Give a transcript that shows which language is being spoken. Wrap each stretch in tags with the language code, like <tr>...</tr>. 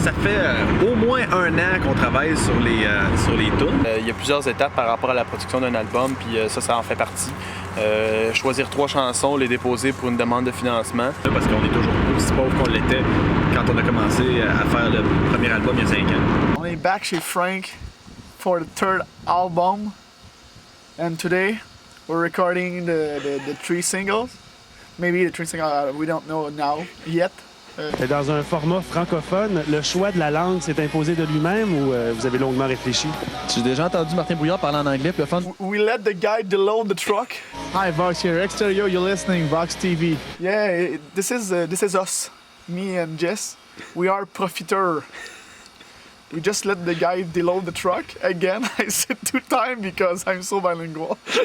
<fr>Ça fait au moins un an qu'on travaille sur les tunes. Il y a plusieurs étapes par rapport à la production d'un album, puis ça en fait partie. Choisir 3 chansons, les déposer pour une demande de financement. Parce qu'on est toujours aussi pauvre qu'on l'était quand on a commencé à faire le premier album il y a 5 ans. On est back chez Frank</fr> <en>for the third album. And today we're recording the 3 singles. Maybe the 3 singles, we don't know now yet.</en> <fr>Dans un format francophone, le choix de la langue s'est imposé de lui-même ou vous avez longuement réfléchi? J'ai déjà entendu Martin Brouillard parler en anglais, puis le fun.</fr> <en>We let the guy deload the truck. Hi, Vox here. Exterior, you're listening, Vox TV. Yeah, this is us, me and Jess. We are profiteers. We just let the guy deload the truck. Again, I said 2 times because I'm so bilingual.</en>